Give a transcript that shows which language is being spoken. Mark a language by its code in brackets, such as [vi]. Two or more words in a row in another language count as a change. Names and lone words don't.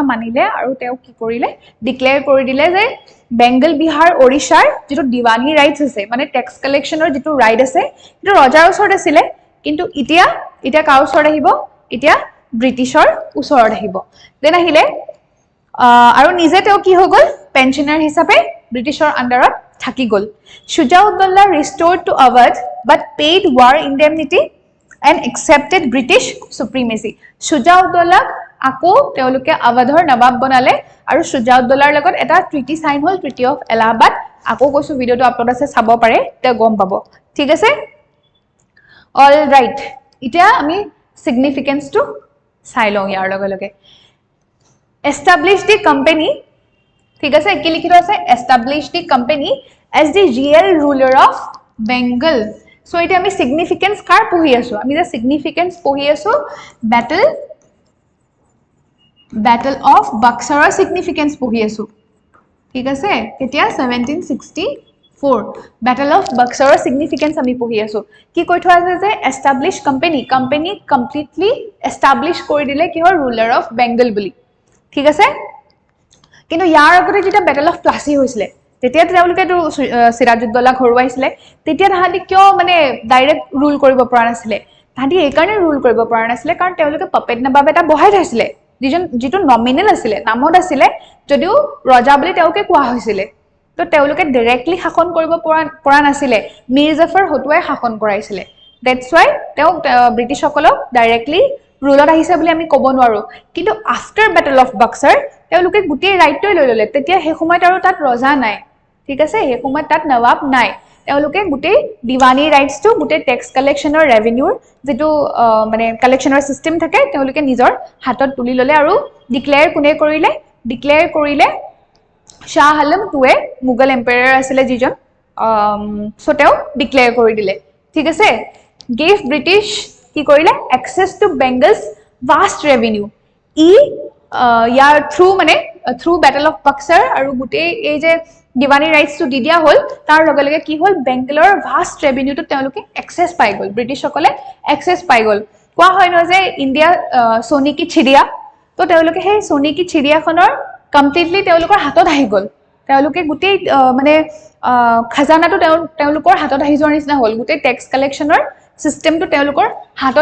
[as] মানিলে আৰু তেওঁ কি কৰিলে ডিক্লেয়াৰ কৰি দিলে যে বেংগল বিহাৰ ওড়িশাৰ যেটো দিৱানী ৰাইটস আছে মানে [en] tax collection [as] যেটো ৰাইট আছে এটো ৰজাৰ ওচৰত আছিল কিন্তু এতিয়া কাৰ ওচৰত আহিব এতিয়া ব্ৰিটিছৰ ওচৰত আহিব দেন আহিলে আৰু নিজে তেওঁ কি হৈ গল পেনশনাৰ হিচাপে ব্ৰিটিছৰ আন্ডাৰত থাকি গল সুজাউদ্দৌলা [en] restored to Awadh but paid war indemnity and accepted British supremacy [as] সুজাউদ্দৌলাক আকৌ তেওঁলোকে আৱাধৰ নবাব বনালে আৰু সুজাউদ্দৌলাৰ লগত এটা [en] treaty sign [as] হল ট্ৰিটি অফ এলাহাবাদ আকৌ কৈছো ভিডিওটো আপলোড আছে চাব পাৰে তে গম পাব ঠিক আছে [en] all right [as] এতিয়া আমি সিগনিফিকেন্সটো চাই লওঁ ইয়াৰ লগে লগে [en] establish the company [as] ঠিক আছে কি লিখিত আছে [en] establish the company as the real ruler of Bengal [as] so এটা আমি সিগনিফিকেন্স কার পঢ়ি আছো আমি যে সিগনিফিকেন্স পঢ়ি আছো battle of Buxar সিগনিফিকেন্স পঢ়ি আছো ঠিক আছে কেতিয়া 1764 battle of Buxar সিগনিফিকেন্স আমি পঢ়ি আছো কি কৈ থোৱা আছে যে [en] establish company completely establish [as] কৰি দিলে কি হয় [en] ruler of Bengal [as] বুলি ঠিক আছে কিন্তু ইয়াৰ আগতে যেটা battle of Plassey হৈছিলে তেতিয়া তেওঁলোকে তো সিৰাজউদ্দৌলা ঘৰুৱাইছিলে তেতিয়া তাহাঁতি কিয় মানে [en] direct rule [as] কৰিব পৰা নাছিলে তাহাঁতি এই কাৰণে ৰুল কৰিব পৰা নাছিলে কাৰণ তেওঁলোকে পপেট নবাব এটা বহাই থৈছিলে যিটো নমিনেল আছিলে নামত আছিলে যদিও ৰজা বুলি তেওঁলোকে কোৱা হৈছিলে তো তেওঁলোকে ডাইৰেক্টলি শাসন কৰিব পৰা নাছিলে মীৰ জাফৰ হতুৱাই শাসন কৰাইছিলে [en] that's why [as] তেওঁ ব্ৰিটিছ সকলক ডাইৰেক্টলি ৰুলত আহিছে বুলি আমি ক'ব নোৱাৰো কিন্তু [en] after Battle of Buxar [as] তেওঁলোকে গুটেই ৰাইটটো লৈ ললে তেতিয়া সেই সময়ত আৰু তাত ৰজা নাই ঠিক আছে সেই সময়ত তাত নবাব নাই তেওঁলোকে গুটেই দিৱানী ৰাইটছটো গুটেই [en] tax collection revenue [as] যেটো মানে কালেকচনৰ সিস্টেম থাকে তেওঁলোকে নিজৰ হাতত তুলি ললে আৰু ডিক্লেয়াৰ কোনে কৰিলে শাহ আলম টুৱে [en] Mughal Empire [as] আছিলে যিজন সো তেওঁ ডিক্লেয়াৰ কৰি দিলে ঠিক আছে [en] gave British [as] কি কৰিলে [en] access to Bengal's vast revenue [as] ইয়াৰ থ্ৰু battle of Buxar আৰু গুটেই এই যে দিৱানী [en] rights to the [as] দিয়া হল তাৰ লগে লগে কি হল বেংগলৰ [en] vast revenue [as] তেওঁলোকে এক্সেস পাই গল ব্ৰিটিছ সকলে এক্সেস পাই গল কোৱা হয় ন যে ইণ্ডিয়া সোনী [hi] की चिड़िया [as] তো তেওঁলোকে সেই [hi] सोनी की चिड़िया [as] কমপ্লিটলি তেওঁলোকৰ হাতত আহি গল তেওঁলোকে গুটেই মানে খজানাটো তেওঁলোকৰ হাতত আহি যোৱাৰ নিচিনা হল গুটেই [en] tax collection [as] সিস্টেমটো তেওঁলোকৰ হাতত